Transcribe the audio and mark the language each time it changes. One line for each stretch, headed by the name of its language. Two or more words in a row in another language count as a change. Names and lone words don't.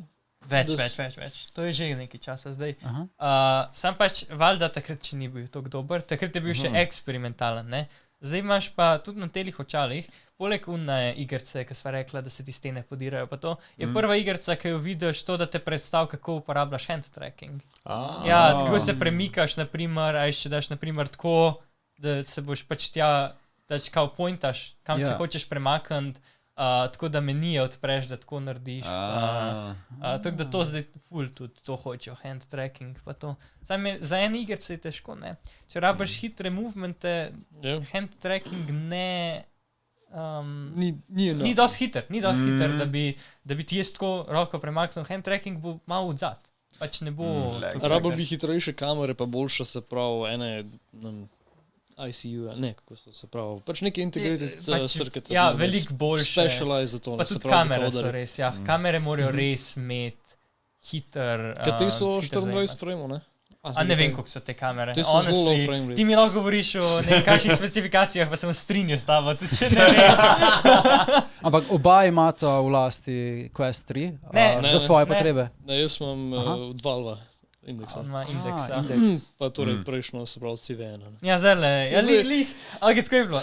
Slovenian: Več. To je že nekaj časa zdaj. Sam pač, valjda takrat, če ni bil tako dober, takrat je bil še eksperimentalen, ne? Zdaj imaš pa tudi na telih očalih, poleg unne igrice, ki sva rekla, da se ti stene podirajo, pa to je prva igrica, ki jo vidiš to, da te predstav, kako uporabljaš
English: hand tracking.
Slovenian: Ja, tako se premikaš, naprimer, a še daš, naprimer, tako, da se boš pač tja, da kao pointaš, kam se hočeš premakniti, tako da menije odpreš, da tako narediš. Tako da to zdaj ful tudi to hočejo,
English: hand tracking
Slovenian: pa to. Za en igrice je težko, ne. Če rabiš hitre movemente,
English: hand tracking ne...
Slovenian: Ni dosti hiter, da bi ti jaz tako roko premaknil.
English: Hand tracking
Slovenian: bo malo odzad. Pač ne bo... Rabel bi hitrejše kamere, pa boljše se pravi ene... ICU, ne, kako se pravi, pač neke
English: integrated circuit.
Slovenian: Ja, veliko boljše. Specialize za to. Pa tudi kamere so res, ja. Kamere morajo res imeti hiter... Kaj te so 24 frame, ne? A ne vem, kako so te kamere. Te so zelo
English: low frame rate.
Slovenian: Ti mi lahko govoriš o nekakšnih specifikacijah, pa sem strinjal s tabo, tudi če ne vem. Ampak oba imata v lasti Quest 3 za svoje potrebe? Ne, jaz imam od Valve. Indeksa. Pa torej prejšnjo se pravi CVN. Ja, zelo. Ali tako je bilo.